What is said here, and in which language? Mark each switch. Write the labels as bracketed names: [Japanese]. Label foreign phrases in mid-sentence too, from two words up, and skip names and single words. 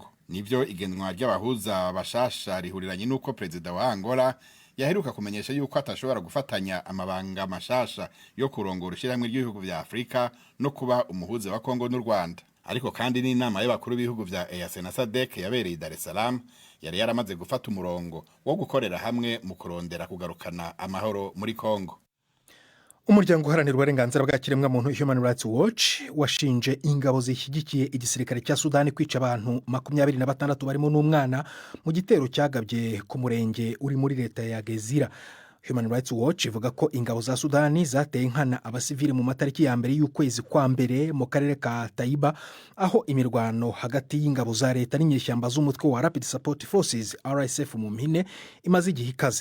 [Rundi] Nivyo igenwa ry'abahuza bashasha rihuriranye nuko perezida wa Angola yaheruka kumenyesha yuko atashobora gufatanya amabanga mashasha yo kurongora ishyirahamwe ry'ibihugu vya Afrika no kuba umuhuza wa Kongo n'u Rwanda. Ariko kandi n'inama y'abakuru b'ibihugu vya EAC na SADC yabereye Dar es Salaam yari yaramaze gufata umurongo wo gukorera hamwe mu kurondera kugarukana amahoro muri Kongo. [Kinyarwanda] Umuryango uharanira uburenganzira bwa kiremwamuntu Human Rights Watch washinje ingabo zishyigikiye igisirikare cya Sudani kwica abantu 26 barimo n'umwana mu gitero cyagabye ku murenge uri muri leta ya Gezira. Human Rights Watch ivuga ko ingabo za Sudani zateye nkana abasivili mu matariki ya mbere y'ukwezi kwa mbere mu karere ka Taiba, aho imirwano hagati y'ingabo za leta n'inyeshyamba z'umutwe wa Rapid Support Forces RSF mu mpine imaze igihe ikaze.